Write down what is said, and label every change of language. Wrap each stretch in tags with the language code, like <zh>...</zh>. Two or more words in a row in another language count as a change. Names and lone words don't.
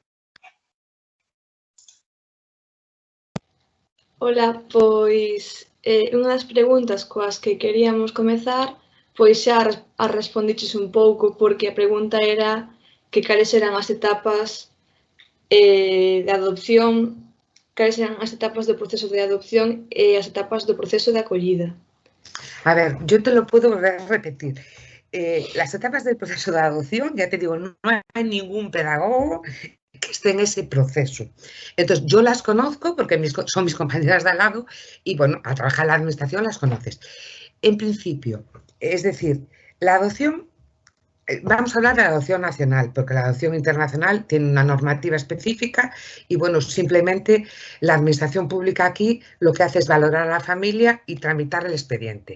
<gl>Ola, pois unha das preguntas coas que queríamos comezar, pois xa a respondiches un pouco, porque a pregunta era que cales eran as etapas de adopción, cales eran as etapas do proceso de adopción e as etapas do proceso de acollida.</gl> <es>A ver, yo te lo puedo volver a repetir. Las etapas del proceso de adopción, ya te digo, no hay ningún pedagogo que esté en ese proceso. Entonces, yo las conozco porque son mis compañeras de al lado y, bueno, al trabajar en la administración las conoces. En principio, es decir, la adopción, vamos a hablar de la adopción nacional, porque la adopción internacional tiene una normativa específica y, bueno, simplemente la administración pública aquí lo que hace es valorar a la familia y tramitar el expediente.</es>